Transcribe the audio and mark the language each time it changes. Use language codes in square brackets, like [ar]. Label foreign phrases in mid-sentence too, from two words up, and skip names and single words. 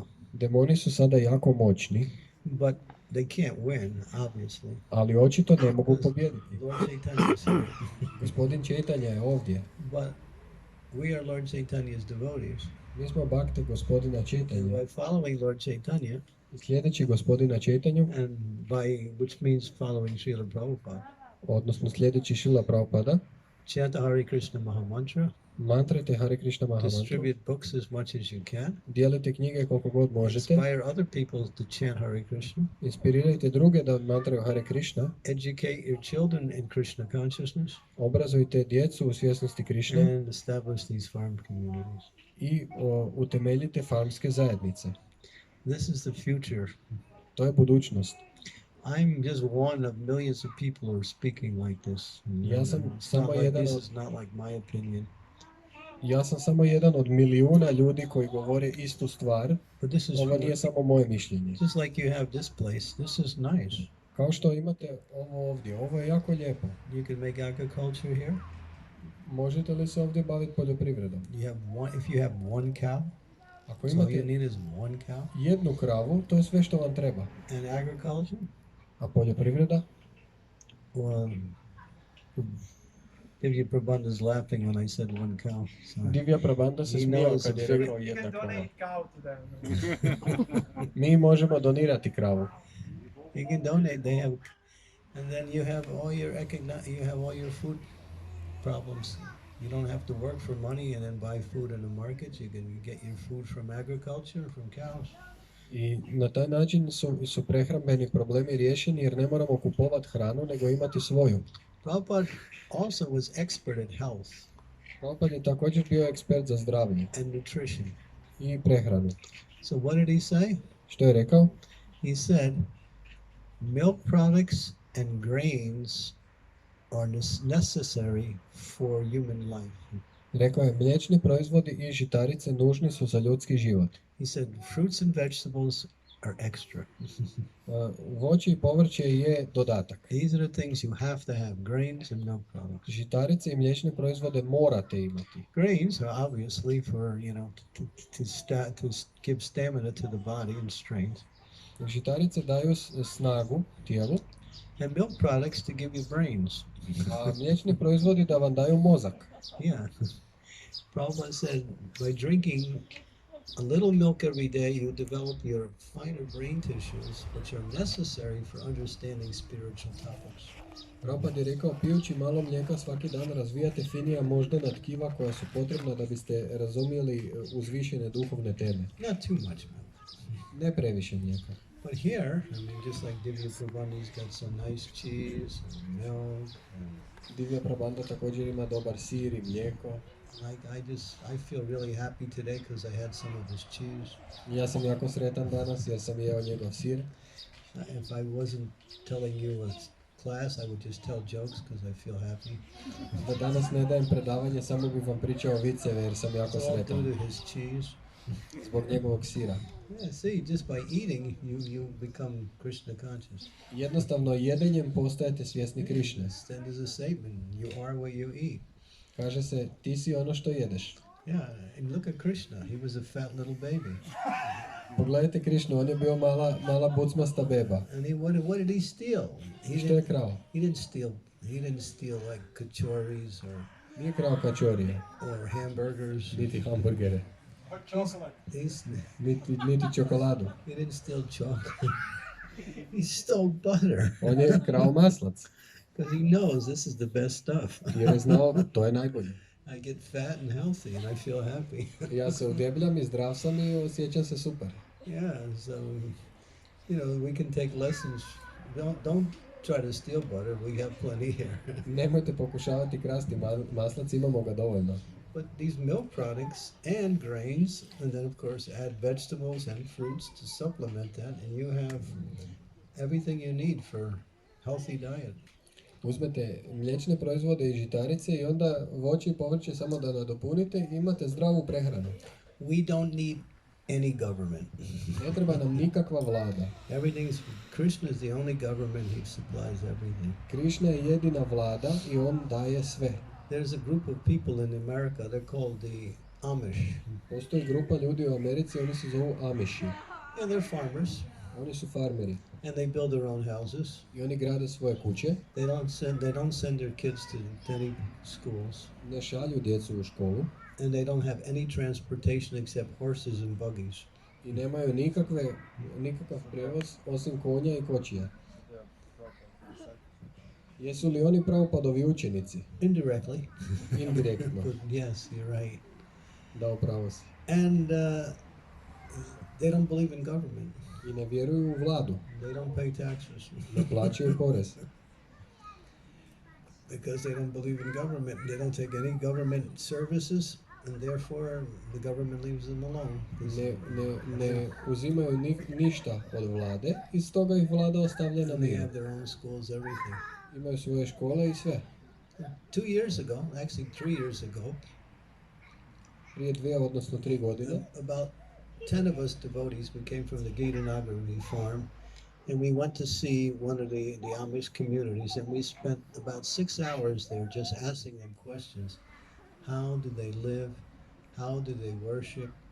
[hr] Demoni su sada jako moćni, [en] but they can't win, obviously. [hr] ali očito ne mogu pobijediti. [en] Lord Chaitanya is here. [hr] Gospodin Chaitanya je ovdje. [en] But we are Lord Chaitanya's devotees. [hr] Mi smo bakte gospodina [en] And Chaitanya. by following Lord Chaitanya, [hr] Sljedeći gospodina Chaitanyu, [en] and which means following Srila Prabhupada, [hr] odnosno sljedeći Šrila Prabhupada, [en] chant the Hare Krishna Mahamantra, [hr] mantrate Hare Krishna Mahamantru, [en] distribute books as much as you can, [hr] dijelite knjige koliko god možete, [en] inspire other people to chant Hare Krishna, [hr] inspirirajte druge da mantraju Hare Krishna, [en] educate your children in Krishna consciousness, [hr] obrazujte djecu u svjesnosti Krišne [en] and establish these farm communities. [hr] i utemeljite farmske zajednice. [en] This is the future. [hr] To je budućnost. [en] I'm just one of millions of people who are speaking like this. [hr] Ja sam [en] It's not [hr] samo [en] like, [hr] jedan [en] this [hr] od- [en] is not like my opinion. [hr] Ja sam samo jedan od milijuna ljudi koji govore istu stvar. [en] But this is [hr] Ovo nije samo moje mišljenje. [en] just like you have this place. This is nice. [hr] Kao što imate ovo ovdje, ovo je jako lijepo. [en] You can make agriculture here. [hr] Možete li se ovdje baviti poljoprivredom? [en] If you have one cow, [hr] Ako [en] that's all you [hr] imate [en] need is one cow. [hr] jednu kravu, to je sve što vam treba. [en] And agriculture, [hr] A poljoprivreda? [en] well, Divya Prabandha is laughing when I said one cow. So [hr] Divya Prabanda se [en] He [hr] smijao [en] knows [hr] kad je [en] it's very- [hr] rekao [en] You [hr] jedna [en] can [hr] krava. [en] donate cow to them. [hr] Mi možemo donirati kravu. [en] you can donate. They have, and then you have all your food problems. You don't have to work for money and then buy food in the markets. You can get your food from agriculture, from cows. [hr] I na taj način su prehrambeni problemi riješeni jer ne moramo kupovati hranu nego imati svoju. [en] Prabhupada also was expert at health [hr] Prabhupada je također bio ekspert za zdravlje [en] and nutrition. [hr] i prehranu. [en] So what did he say? [hr] Što je rekao? [en] He said, milk products and grains are necessary for human life. [hr] Rekao je, mliječni proizvodi i žitarice nužni su za ljudski život. [en] He said, fruits and vegetables are extra. [hr] Voće i povrće je dodatak. [en] These are the things you have to have, grains and milk products. [hr] Žitarice i mliječne proizvode morate imati. [en] Grains are obviously for, to give stamina to the body and strength. [hr] Žitarice daju snagu tijelu, [en] And milk products to give you brains. [hr] a mliječni proizvodi da vam daju mozak. [en] Yeah. Prabhupada said, by drinking a little milk every day, you develop your finer brain tissues, which are necessary for understanding spiritual topics. [hr] Prabhupada je rekao, pijući malo mlijeka svaki dan razvijate finija moždana tkiva koja su potrebna da biste razumjeli uzvišene duhovne teme. [en] Not too much milk. [hr] Ne previše mlijeka. [en] But here, just like Divya Prabandha's got some nice cheese and milk, and [hr] Divya Prabanda također ima dobar sir i mlijeko. [en] I feel really happy today because I had some of his cheese. [hr] Ja sam jako sretan danas jer sam jeo njegov sir. [en] If I wasn't telling you a class, I would just tell jokes because I feel happy. [hr] Da danas ne dajem predavanje, samo bih vam pričao viceve jer sam jako [en] It's all due [hr] sretan. [en] to his cheese. [hr] Zbog njegovog sira. [en] Yeah, see, just by eating, you become Krishna conscious. [hr] Jednostavno jedenjem postajete svjesni Krišne. [en] Stand as a statement, you are what you eat. [hr] Kaže se, ti si ono što jedeš. [en] Yeah, and look at Krishna. He was a fat little baby. [hr] Pogledajte Krišnu, on je bio mala bucmasta beba. [en] And what did he steal? [hr] I što je krao? [en] He didn't steal like kachoris [hr] Nije krao kačorije, [en] or hamburgers. [hr] niti hamburgere, [en] Or chocolate. [hr] niti čokoladu. [en] He didn't steal chocolate. He stole butter. [hr] On je krao maslac. [en] Because he knows this is the best stuff. [hr] Jer je znao, to je najbolje. [en] I get fat and healthy and I feel happy. [hr] Ja se udebljam i zdrav sam i osjećam se super. [en] Yeah, so, we can take lessons. Don't try to steal butter. We have plenty here. [hr] Nemojte pokušavati krasti maslac, imamo ga dovoljno. [en] But these milk products and grains, and then of course add vegetables and fruits to supplement that, and you have everything you need for healthy diet. [hr] Uzmete mliječne proizvode i žitarice i onda voće i povrće samo da nadopunite i imate zdravu prehranu. [en] We don't need any government. [hr] Ne treba nam nikakva vlada. [en] Krishna is the only government, he supplies everything. [hr] Krishna je jedina vlada i on daje sve. [en] There's a group of people in America, they're called the Amish. [hr] Postoji grupa ljudi u Americi, oni se zovu Amiši. [en] And they're farmers. [hr] Oni su farmeri. [en] And they build their own houses. [hr] I oni grade svoje kuće. [en] They don't send their kids to any schools. [hr] Ne šalju djecu u školu. [en] And they don't have any transportation except horses and buggies. [hr] I nemaju nikakav prijevoz osim konja i kočija. Jesu li oni pravopadovi učenici? [en] Indirectly. [hr] Indirektno. [en] Yes, you're right. [hr] Da, upravo si. [en] And they don't believe in government. [hr] I ne vjeruju u vladu. [en] They don't pay taxes. [hr] Ne plaćaju porez. [en] Because they don't believe in government. They don't take any government services, and therefore the government leaves them alone. [hr] Ne uzimaju ništa od vlade i stoga ih vlada ostavlja na [en] They [hr] miru. [en] have their own schools, everything. [hr] Imaju svoje škole i sve. [en] 2 years ago, actually 3 years ago, [hr] Prije 2, odnosno 3 godine, [en] about 10 of us devotees, we came from the Gitanagari farm, and we went to see one of the Amish communities, and we spent about 6 hours there just asking them questions. How do they live? How do they worship?